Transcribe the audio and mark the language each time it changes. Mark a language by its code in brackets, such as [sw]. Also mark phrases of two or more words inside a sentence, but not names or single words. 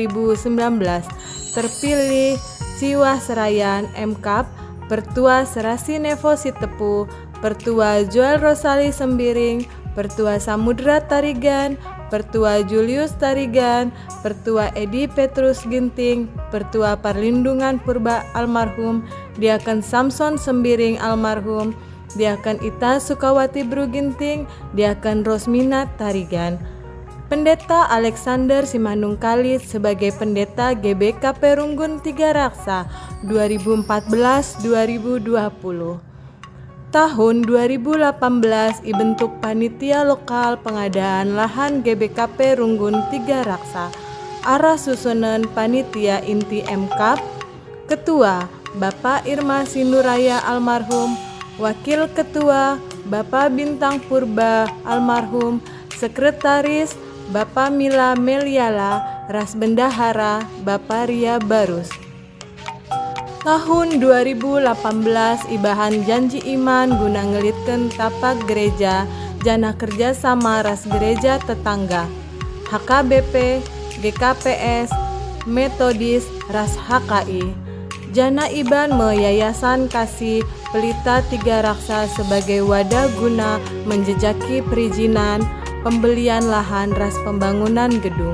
[btx] Terpilih siwah serayan MKAP Pertua Serasi Nevo Sitepu, Pertua Joel Rosali Sembiring, Pertua Samudra Tarigan, Pertua Julius Tarigan, Pertua Edi Petrus Ginting, Pertua Perlindungan Purba almarhum, Diaken Samson Sembiring almarhum, Diaken Ita Sukawati Bru Ginting, Diaken Rosmina Tarigan. [id] Pendeta Alexander Simanung Kalit sebagai Pendeta GBKP Runggun Tiga Raksa 2014-2020. Tahun 2018 dibentuk panitia lokal pengadaan lahan GBKP Runggun Tiga Raksa. Arah susunan panitia inti MKAP, Ketua Bapak Irma Sinduraya almarhum, Wakil Ketua Bapak Bintang Purba almarhum, Sekretaris Bapak Mila Meliala, ras bendahara Bapak Ria Barus. [btx] Tahun 2018 ibahan janji iman guna ngelitkeun tapak gereja jana kerjasama ras gereja tetangga, HKBP, GKPS, Metodis, ras HKI. Jana iban me [id] Yayasan Kasih Pelita Tiga Raksa sebagai wadah guna menjejaki perizinan pembelian lahan ras pembangunan gedung.